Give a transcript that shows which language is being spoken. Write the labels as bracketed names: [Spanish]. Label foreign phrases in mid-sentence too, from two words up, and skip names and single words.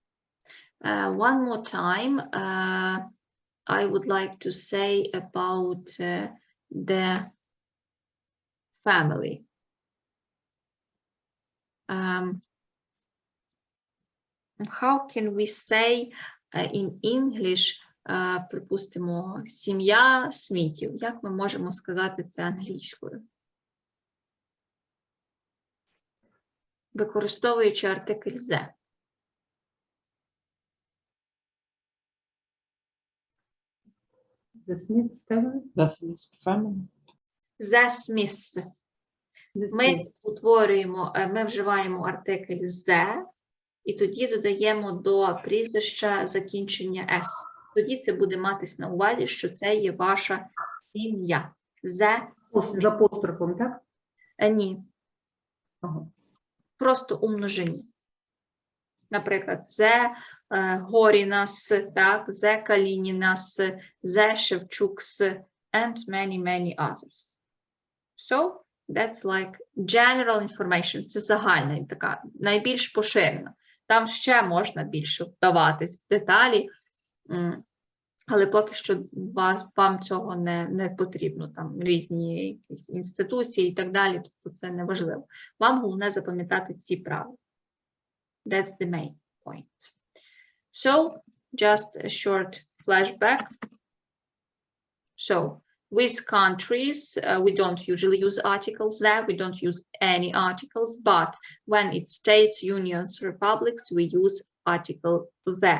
[English] One more time, I would like to say about the family. How can we say in English, [Ukrainian] припустимо, сім'я Смітів? Як ми можемо сказати це англійською? Використовуючи артикль «the». [English] The Smiths family. The Smith family. The Smiths. The [Ukrainian] Ми [English] Smiths. [Ukrainian] утворюємо, ми вживаємо артикль «the», і тоді додаємо до прізвища закінчення «s». Тоді це буде матись на увазі, що це є ваша сім'я. [English] The [Ukrainian] З апострофом, так? Ні. Ага. Просто у множині. Наприклад, «the Горінас», так, [English] «the Калінінас», «the Шевчукс», and many others. So, that's like general information. [Ukrainian] Це загальна, така, найбільш поширена. Там ще можна більше вдаватись в деталі, але поки що вам цього не потрібно. Там різні якісь інституції і так далі, тобто це не важливо. Вам головне запам'ятати ці правила. [English] That's the main point. So, just a short flashback. So, with countries, we don't usually use articles there. We don't use any articles, but when it's states, unions, republics, we use article the.